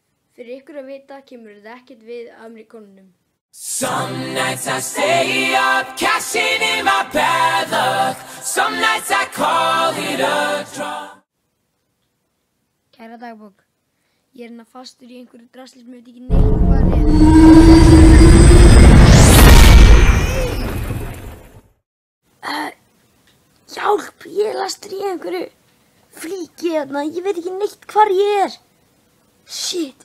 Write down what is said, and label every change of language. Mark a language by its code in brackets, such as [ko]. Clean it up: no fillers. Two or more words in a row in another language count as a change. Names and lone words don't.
[is] Fyrir ykkur að vita kemur þetta ekkert við Ameríkönunum. [en] Some nights I stay up, cashing in my bad luck. Some nights I call it a draw. [is] Kæra dagbók, ég hérna fastur í einhverju drasli sem ég veit ekki neitt hvað Hjálp, ég er lastur í einhverju flíki hérna, ég veit ekki neitt hvar ég er.